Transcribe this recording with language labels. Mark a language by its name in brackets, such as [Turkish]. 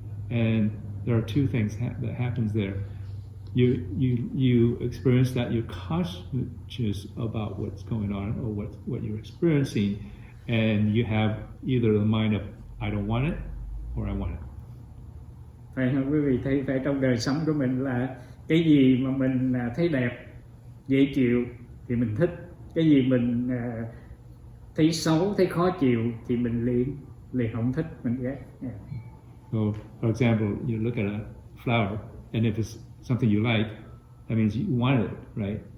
[English] And there are two things that happens there. You experience that you're conscious about what's going on or what you're experiencing, and you have either the mind of I don't want it or I want it. [Vietnamese] Phải không quý vị? Thấy trong đời sống của mình là cái gì mà mình thấy đẹp, dễ chịu thì mình thích, cái gì mình thấy xấu, thấy khó chịu thì mình liền không thích, mình ghét. [English] So, for example, you look at a flower, and if it's something you like, that means you want it, right?